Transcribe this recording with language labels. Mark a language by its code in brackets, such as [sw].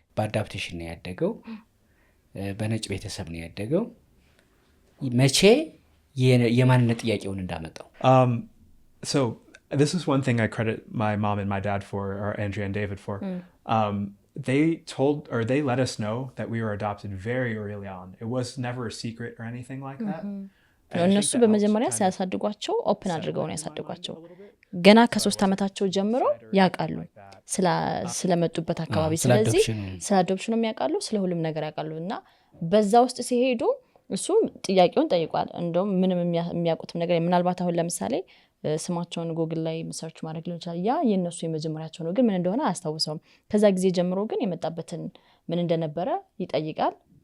[am] በአዳፕቴሽን ነው ያደገው። በነጭ ቤተሰብ ነው ያደገው። መቼ የማንነት ጥያቄውን እንዳመጣው? [en] So this is one thing I credit my mom and my dad for, or Andrea and David for. They let us know that we were adopted very early on. It was never a secret or anything like that. And I think [am] እነሱ [en] that [am] በመጀመሪያ [en] helps [am] ሲያሳድጓቸው ኦፕን አድርገው ነው ያሳድጓቸው። ገና ከ3 ዓመታቸው ጀምሮ ያውቃሉ ስለመጡበት አካባቢ። ስለዚህ ስለ አዶፕሽኑም ያውቃሉ፣ ስለ ሁሉም ነገር ያውቃሉ። እና በዛ ውስጥ ሲሄዱ እሱ ጥያቄውን ጠይቋል። እንደውም ምንም የሚያውቁትም ነገር ምናልባት አሁን ለምሳሌ ስማቸውን ጉግል ላይ ሰርች ማድረግ ሊሆን ይችላል። ያ የነሱ የመጀመሪያቸው ነው፣ ግን ምን እንደሆነ አያስታውሰውም። ከዛ ጊዜ ጀምሮ ግን የመጣበትን ምን እንደነበረ ይጠይቃል።